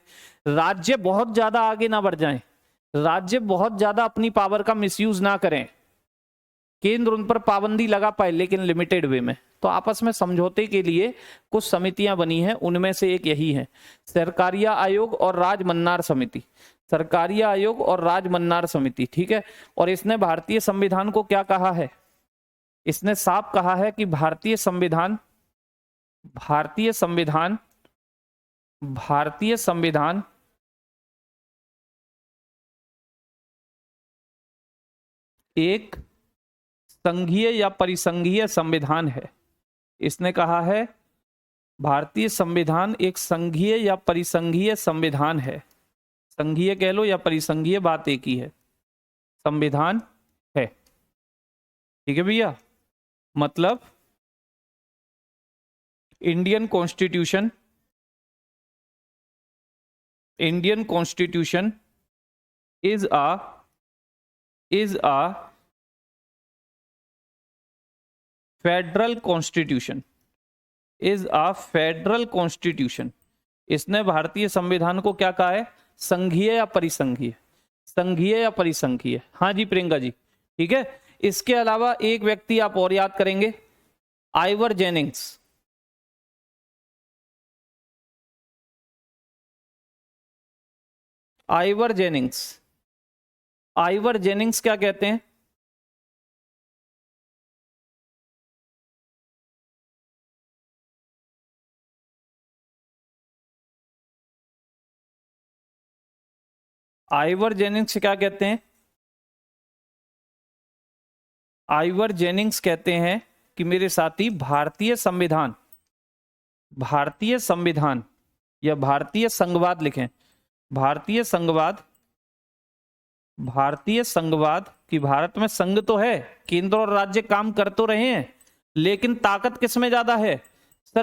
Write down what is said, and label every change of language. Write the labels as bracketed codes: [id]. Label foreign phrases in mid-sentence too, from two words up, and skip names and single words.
[hi] राज्य बहुत ज्यादा आगे ना बढ़ जाएं, राज्य बहुत ज्यादा अपनी पावर का मिसयूज ना करें, केंद्र उन पर पाबंदी लगा पाए लेकिन [en] limited way [hi] में। तो आपस में समझौते के लिए कुछ समितियां बनी हैं, उनमें से एक यही है सरकारिया आयोग और राजमन्नार समिति, सरकारिया आयोग और राजमन्नार समिति। ठीक है, और इसने भारतीय संविधान को क्या कहा है? इसने साफ कहा है कि भारतीय संविधान, भारतीय संविधान, भारतीय संविधान एक संघीय या परिसंघीय संविधान है। इसने कहा है भारतीय संविधान एक संघीय या परिसंघीय संविधान है, संघीय कह लो या परिसंघीय, बात एक ही है, संविधान है। ठीक है भैया, मतलब [en] Indian constitution, Indian constitution is a federal constitution, is a federal constitution. [hi] इसने भारतीय संविधान को क्या कहा है? संघीय या परिसंघीय, संघीय या परिसंघीय। हाँ जी प्रियंका जी, ठीक है। इसके अलावा एक व्यक्ति आप और याद करेंगे, आइवर जेनिंग्स। आइवर जेनिंग्स, आइवर जेनिंग्स क्या कहते हैं? आइवर जेनिंग्स क्या कहते हैं? आइवर जेनिंग्स कहते हैं कि मेरे साथी भारतीय संविधान, भारतीय संविधान या भारतीय संघवाद लिखें, भारतीय संघवाद, भारतीय संघवाद कि भारत में संघ तो है, केंद्र और राज्य काम कर तो रहे हैं, लेकिन ताकत किस में ज्यादा है सर?